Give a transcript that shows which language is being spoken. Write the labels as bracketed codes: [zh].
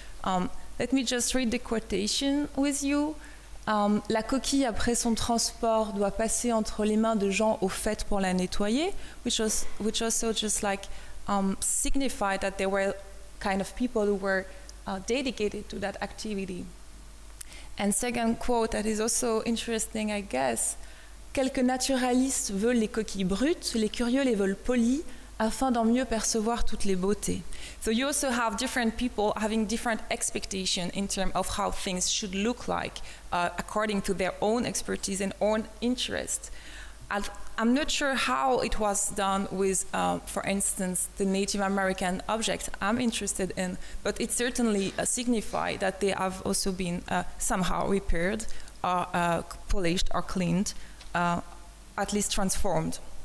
[en] Let me just read the quotation with you. [fr] La coquille, après son transport, doit passer entre les mains de gens au fait pour la nettoyer, [en] which also just like signified that there were kind of people who were dedicated to that activity. And second quote that is also interesting, I guess. [fr] Quelques naturalistes veulent les coquilles brutes, les curieux les veulent polies, afin d'en mieux percevoir toutes les beautés. [en] So you also have different people having different expectations in terms of how things should look like, according to their own expertise and own interest. I'm not sure how it was done with, for instance, the Native American objects I'm interested in, but it certainly signifies that they have also been somehow repaired, or polished, or cleaned, at least transformed.